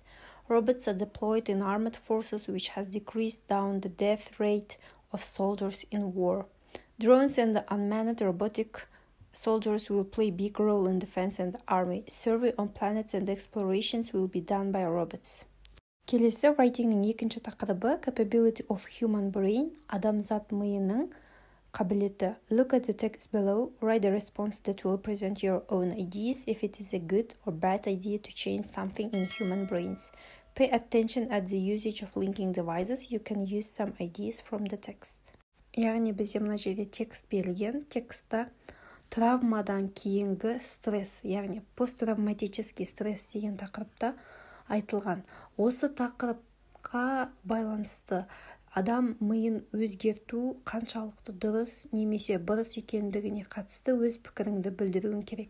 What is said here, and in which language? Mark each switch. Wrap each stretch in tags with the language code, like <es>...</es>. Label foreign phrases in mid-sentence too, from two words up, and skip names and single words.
<en>Robots are deployed in armed forces, which has decreased down the death rate of soldiers in war. Drones and unmanned robotic soldiers will play a big role in defense and army. Survey on planets and explorations will be done by robots.</en> <kk>Келесі writingнің екінші тақырыбы</kk> <en>capability of human brain,</en> <kk>адамзат миының қабілеті.</kk> <en>Look at the text below, write a response that will present your own ideas if it is a good or bad idea to change something in human brains. Pay attention at the usage of linking devices. You can use some ideas from the text.</en> <kk>Яғни бізде мына жерде текст берілген. Текстта травмадан кейінгі стресс, яғни</kk> <ru>посттравматический стресс</ru> <kk>деген тақырыпта айтылған. Осы тақырыпқа байланысты адам миын өзгерту қаншалықты дұрыс немесе бұрыс екендігіне қатысты өз пікіріңді білдіруің керек.</kk>